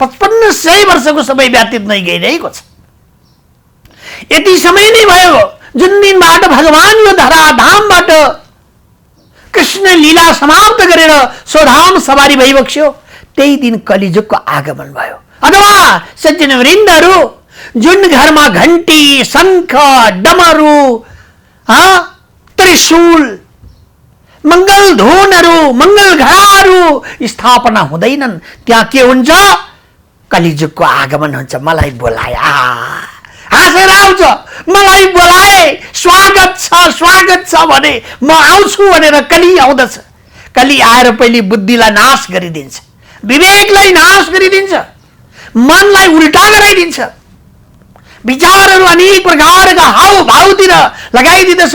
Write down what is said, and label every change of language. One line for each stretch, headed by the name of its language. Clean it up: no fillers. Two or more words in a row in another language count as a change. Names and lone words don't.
Nepali: 5500 वर्षको समय व्यतीत नै गइरहेको छ। यति समय नै भयो जुन दिनबाट भगवान यो धराधामबाट कृष्ण लीला समाप्त गरेर स्वधाम सवारी भइबक्स्यो, त्यही दिन कलिजुगको आगमन भयो। अथवा सज्जन वृन्दहरू, जुन घरमा घण्टी, शङ्ख, डमरू, त्रिशूल, मंगल धुनहरू, मंगल घडाहरू स्थापना हुँदैनन्, त्यहाँ के हुन्छ? कलिजुगको आगमन हुन्छ। मलाई बोलाए, हाँसेर आउँछ, मलाई बोलाए, स्वागत छ भने म आउँछु भनेर कलि आउँदछ। कलि आएर पहिले बुद्धिलाई नाश गरिदिन्छ, विवेकलाई नाश गरिदिन्छ, मनलाई उल्टा गराइदिन्छ, विचारहरू अनेक प्रकारका हावभावतिर लगाइदिँदछ।